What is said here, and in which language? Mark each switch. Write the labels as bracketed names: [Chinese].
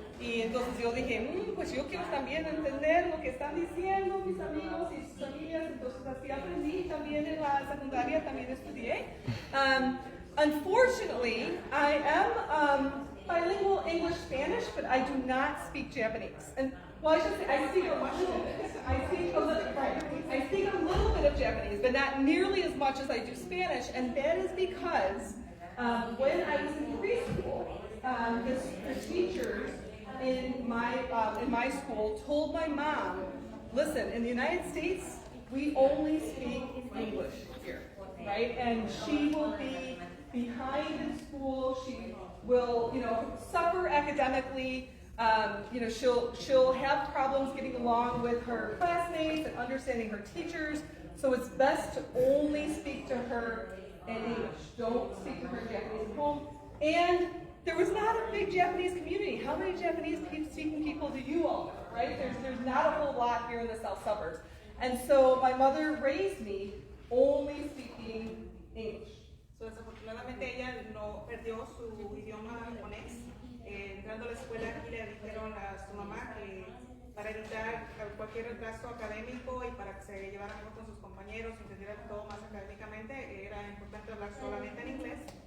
[Spanish] Y entonces yo dije, pues yo quiero también entender lo que están diciendo mis amigos y sus familias. Entonces así aprendí. También en la secundaria también estudié. [English] Unfortunately, I am bilingual English-Spanish, but I do not speak Japanese. And well, I should say I speak a little bit. I speak a little bit of Japanese, but not nearly as much as I do Spanish. And that is because when I was in preschool, the teachers in my school told my mom, listen, in the United States, we only speak English here, right? And she will be behind in school. She will, suffer academically. She'll have problems getting along with her classmates and understanding her teachers. So it's best to only speak to her in English. Don't speak to her in Japanese at home. And there was not a big Japanese community. How many Japanese-speaking people do you all know, right? There's not a whole lot here in the South Suburbs. And so my mother raised me only speaking English. [Spanish] So, desafortunadamente ella no perdió su idioma japonés. Entrando a la escuela aquí le dijeron a su mamá que para evitar cualquier retraso académico y para que se llevara mejor con sus compañeros y entendiera todo más académicamente, era importante hablar solamente en inglés.